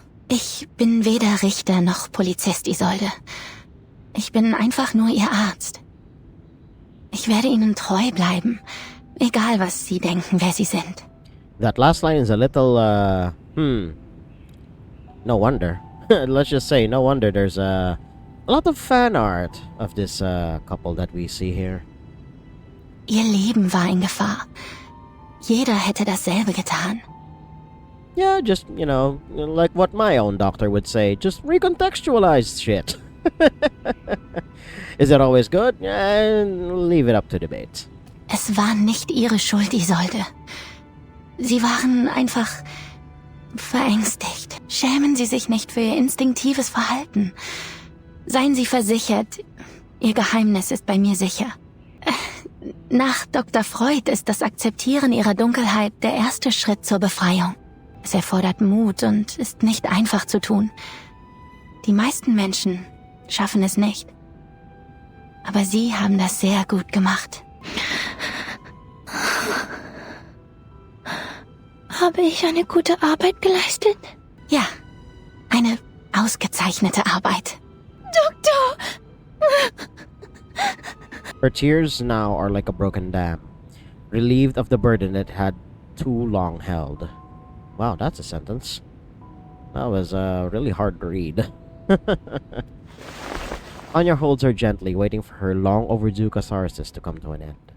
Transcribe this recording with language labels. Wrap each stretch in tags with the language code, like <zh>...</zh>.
<de>Ich bin weder Richter noch Polizist, Isolde. Ich bin einfach nur Ihr Arzt. Ich werde Ihnen treu bleiben, egal was Sie denken, wer Sie sind.</de> <en>That last line is a little, no wonder. Let's just say, no wonder there's a lot of fan art of this couple that we see here.</en> <de>Ihr Leben war in Gefahr. Jeder hätte dasselbe getan.</de> <en>Yeah, just, you know, like what my own doctor would say, just recontextualize shit. Is it always good? Leave it up to debate.</en> <de>Es war nicht Ihre Schuld, Isolde. Sie waren einfach verängstigt. Schämen Sie sich nicht für Ihr instinktives Verhalten. Seien Sie versichert, Ihr Geheimnis ist bei mir sicher. Nach Dr. Freud ist das Akzeptieren Ihrer Dunkelheit der erste Schritt zur Befreiung. Es erfordert Mut und ist nicht einfach zu tun. Die meisten Menschen schaffen es nicht. aber Sie haben das sehr gut gemacht. Habe ich eine gute Arbeit geleistet? Ja, eine ausgezeichnete Arbeit. Doktor!</de> <en>Her tears now are like a broken dam, relieved of the burden it had too long held. Wow, that's a sentence. That was really hard to read. Anya holds her gently, waiting for her long overdue catharsis to come to an end.</en>